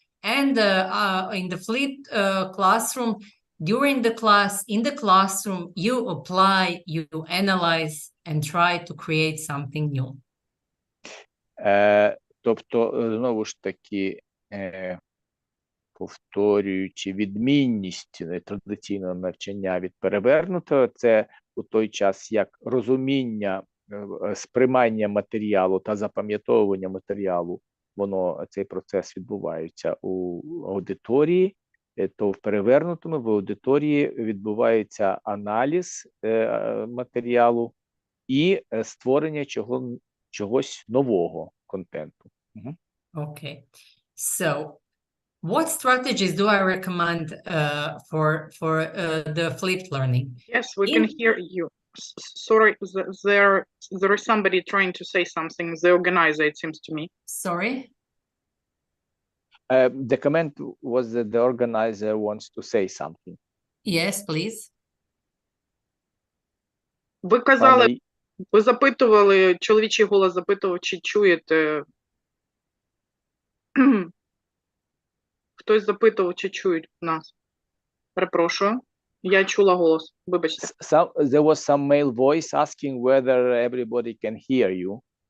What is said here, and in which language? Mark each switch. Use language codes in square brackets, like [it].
[en] And in the flipped classroom, during the class, in the classroom, you apply, you analyze, and try to create something new. [uk] Тобто, знову ж таки, повторюючи відмінність традиційного навчання від перевернутого, це у той час, як розуміння, сприймання матеріалу та запам'ятовування матеріалу, цей процес відбувається у аудиторії, то в перевернутому в аудиторії відбувається аналіз матеріалу і створення чогось нового контенту. [en] Okay. So, what strategies do I recommend for the flipped learning? Yes, we can hear you. Sorry, there is somebody trying to say something. The organizer, it seems to me. Sorry? The comment was that the organizer wants to say something. Yes, please. [uk] Ви казали, ви запитували, чоловічий голос запитував, чи чуєте. Хтось запитував, чи чують нас. Перепрошую. Я чула голос. Вибачте. [en] There was some male voice asking whether everybody can hear you.